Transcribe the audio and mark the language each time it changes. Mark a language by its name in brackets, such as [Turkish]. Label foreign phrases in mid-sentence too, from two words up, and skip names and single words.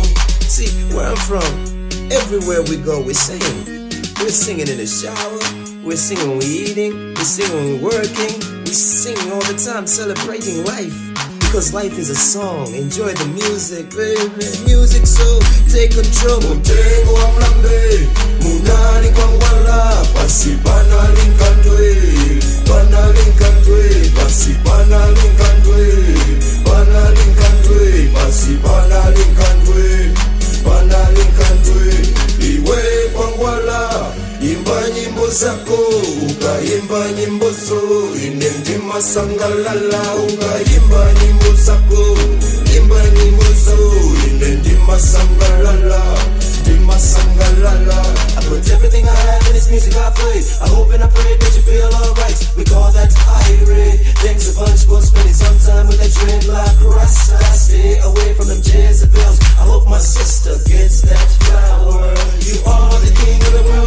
[English] See, where I'm from, everywhere we go, we sing. We're singing in the shower. We're singing when we're eating. We're singing when we're working. We sing all the time, celebrating life, because life is a song. Enjoy the music, baby. Music, so take control. [Nyanja] Mutengo wa mlambe, munani kwangwala, pasi pana linkandwe, pana linkandwe, pasi pana linkandwe, pana linkandwe, pasi pana linkandwe, pana linkandwe. Iwe kwangwala, imba nyimbo zako, ukaimba nyimbo zo, ine ndima sangalala, ukaimba nyimbo zako, imba nyimbo zo, ine ndima sangalala, ndima sangalala. [English] I put everything I have in this music I play. I hope and I pray that you feel alright. We call that irate. Thanks a bunch for spending some time with that dreadlock rasta. Stay away from them Jezebels. I hope my sister gets that flower. You are the king of the world.